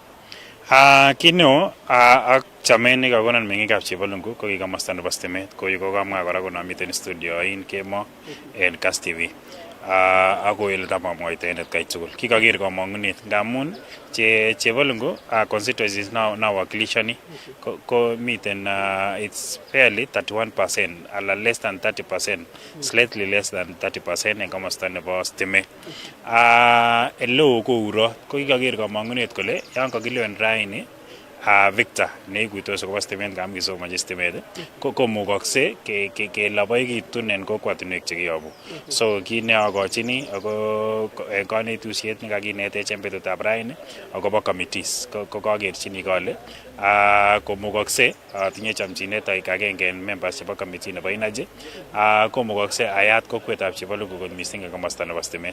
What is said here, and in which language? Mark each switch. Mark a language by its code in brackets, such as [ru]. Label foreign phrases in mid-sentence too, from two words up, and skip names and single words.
[kln] Kit neo ak chamet nekakonon meng'ikab Chebalungu ko kikomasta nebo stimet ko yu kokamwa kora konamiten studio in kemo en Kass TV. Ako ele tamamwaita en atkai tugul kikaker kamang'unet ngamun Chebalungu constituencies nawakilishani ko miten [en] it's fairly 31% [kln] ala [en] less than 30%, slightly less than 30% [kln] en komasta nebo stimet. Eleo ko urot ko kikaker kamang'unet kole yan kakilewen raini Victor neikuitos akobo stimet ngam kisomonji stimet komukokse kelaboikitun en kokwatinwek chekiyobu. So kit neakochini ako kanetusiet nekakinetech en betutab raini akobo committees ko kakerchini kole komukokse atinye chamchinet aik agenge en members chebo committee nebo energy komukokse ayat kokwetab Chebalungu kot mising en komasta nebo stimet.